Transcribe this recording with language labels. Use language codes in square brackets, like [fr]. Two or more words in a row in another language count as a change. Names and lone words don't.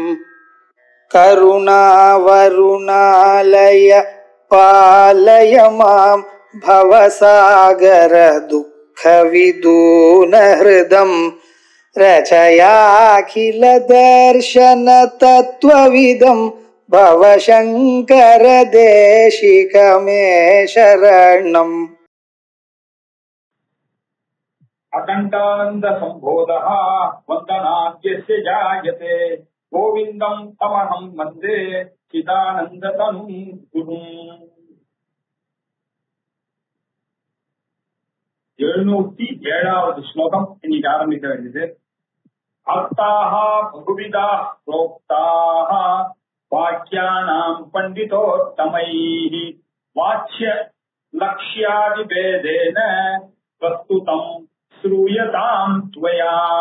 [sa] करुणावरुणालय पालय मां भवसागर दुःख विदून हृदं रचयाखिल दर्शन तत्त्वविदं भवशंकर देशिकमे शरणम्। अखंडानंद संबोधः वंदनाद्यस्य जायते गोविंदं तमहं वन्दे चिदानंदतनुं गुरुम्। [ta] 707வது ஸ்லோகம் இன்னைக்கு ஆரம்பிக்க வேண்டியது. [sa] अर्थाः बहुविधाः प्रोक्ताः वाक्यानां पण्डितोत्तमैः वाच्य लक्ष्यादिभेदेन प्रस्तुतं श्रूयतां त्वया.